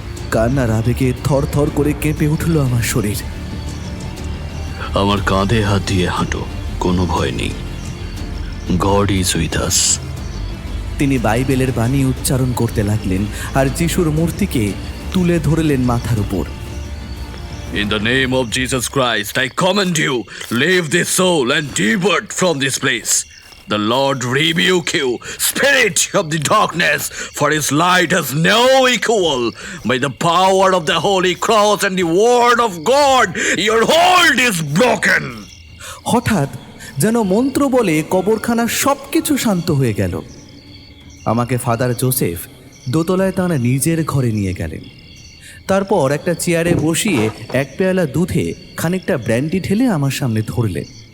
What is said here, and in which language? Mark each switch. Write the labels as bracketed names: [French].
[Bangla] কান্নার আবেগে থর থর করে কেঁপে উঠল আমার শরীর। আমার কাঁধে হাত দিয়ে হাঁটো, কোনো ভয় নেই। [English] God is with us. [Bangla] তিনি বাইবেলের বাণী উচ্চারণ করতে লাগলেন আর যিশুর মূর্তিকে তুলে ধরলেন মাথার উপর। [English] In the name of Jesus Christ, I command you, leave this soul and depart from this place. The Lord rebuke you, spirit of the darkness, for his light has no equal. By the power of the Holy Cross and the word of God, your hold is broken. [Bangla] হঠাৎ যেন মন্ত্র বলে কবরখানার সব কিছু শান্ত হয়ে গেল। আমাকে father Joseph দোতলায় তাঁর নিজের ঘরে নিয়ে গেলেন। তারপর একটা চেয়ারে বসিয়ে এক পেয়ালা দুধে খানিকটা ব্র্যান্ডি ঢেলে আমার সামনে ধরলেন।